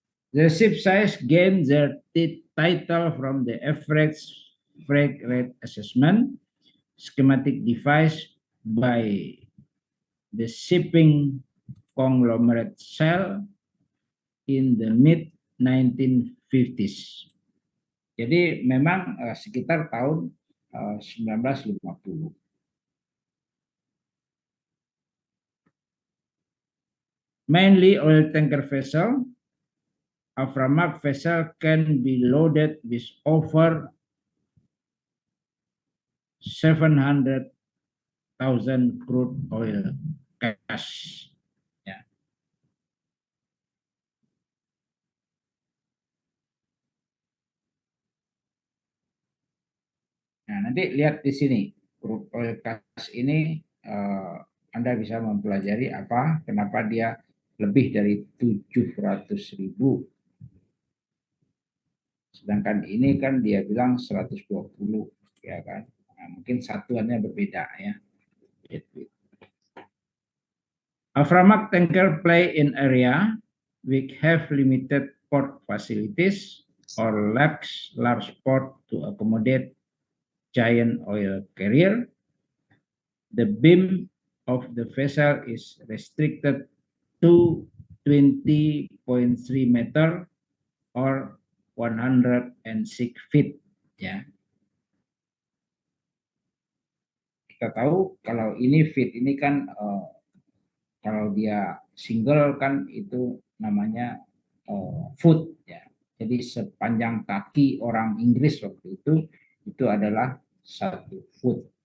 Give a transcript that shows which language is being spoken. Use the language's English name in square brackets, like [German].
[English] The ship size gained their title from the average freight rate assessment schematic devised by the shipping conglomerate Shell in the mid-1950s. [Indonesian] Jadi memang sekitar tahun 1950. [English] Mainly oil tanker vessel, Aframax vessel can be loaded with over 700,000 crude oil cash. [Indonesian] Ya. Nah, nanti lihat di sini crude oil cash ini Anda bisa mempelajari kenapa dia lebih dari 700.000. Sedangkan ini kan dia bilang 120, ya kan. Nah, mungkin satuannya berbeda ya. [English] Aframax tanker play in area which have limited port facilities or lacks large port to accommodate giant oil carrier. The beam of the vessel is restricted to 20.3 meter or 106 feet. Ya. [Indonesian] Kita tahu kalau ini feet ini kan kalau dia single kan itu namanya foot ya. Jadi sepanjang kaki orang Inggris waktu itu adalah 1 foot.